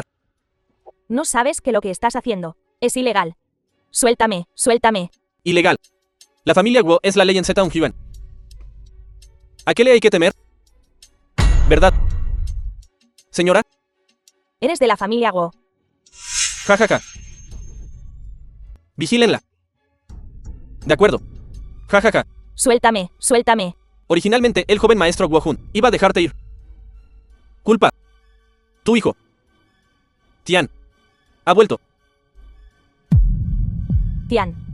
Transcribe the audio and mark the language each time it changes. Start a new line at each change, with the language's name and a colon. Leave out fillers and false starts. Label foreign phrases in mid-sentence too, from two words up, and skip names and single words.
Spanish: No sabes que lo que estás haciendo es ilegal. Suéltame, suéltame. Ilegal. La familia Guo es la ley en Zhongyuan. ¿A qué le hay que temer? ¿Verdad? Señora, Eres de la familia Guo. ja, ja, ja. Vigílenla. De acuerdo. Ja, ja, ja. Suéltame, suéltame. Originalmente, el joven maestro Guo Jun iba a dejarte ir. Culpa. Tu hijo. Tian. Ha vuelto. Tian,